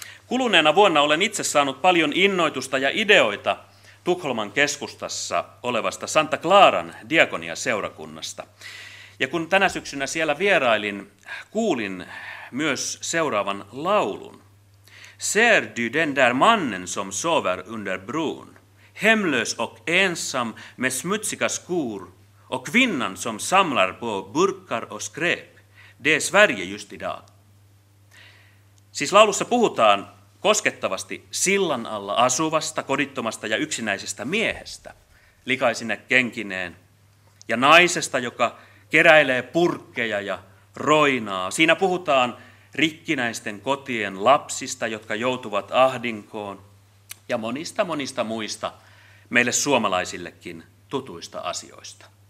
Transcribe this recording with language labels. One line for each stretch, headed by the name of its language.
Finnish: Kuluneena vuonna olen itse saanut paljon innoitusta ja ideoita Tukholman keskustassa olevasta Santa Claran diakoniaseurakunnasta. Ja kun tänä syksynä siellä vierailin, kuulin myös seuraavan laulun.
Swedish: Ser du den där mannen som sover under bron, hemlös och ensam med smutsiga skor, och kvinnan som samlar på burkar och skräp. Det är Sverige just idag.
Finnish: Siis laulussa puhutaan koskettavasti sillan alla asuvasta, kodittomasta ja yksinäisestä miehestä, likaisine kenkineen, ja naisesta, joka keräilee purkkeja ja roinaa. Siinä puhutaan rikkinäisten kotien lapsista, jotka joutuvat ahdinkoon, ja monista muista meille suomalaisillekin tutuista asioista.